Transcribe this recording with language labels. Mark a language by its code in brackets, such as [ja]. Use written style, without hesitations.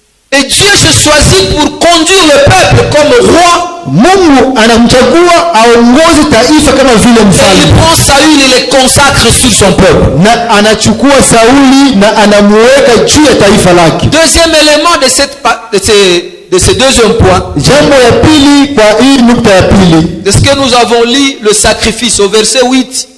[fr] Et Dieu se choisit pour conduire le peuple comme roi. [sw] Mungu anamchagua aongoze taifa kama vile [fr] Et il [sw] mfalme, [fr] prend Saül et le consacre sur son peuple. [sw] na anachukua Sauli na anamuweka juu ya taifa lake. [fr] Deuxième élément de ce deuxième point, [sw] Jambo ya pili, kwa hii nukta ya pili, [fr] de ce que nous avons lu, le sacrifice au verset 8,